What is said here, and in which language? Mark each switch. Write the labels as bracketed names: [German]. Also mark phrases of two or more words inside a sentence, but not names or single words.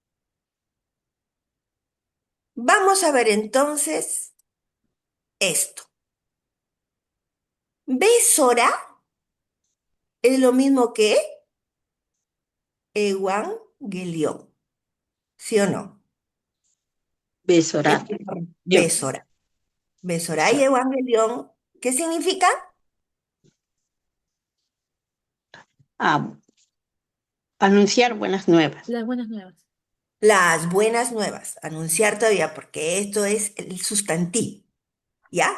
[Spanish] Vamos a ver entonces esto. Besora es lo mismo que evangelión, ¿sí o no? Besorar. Yo. Besora. Besora y Besora. evangelión, ¿qué significa? Ah, anunciar buenas nuevas. Las buenas nuevas. Las buenas nuevas. Anunciar todavía, porque esto es el sustantivo, ¿ya?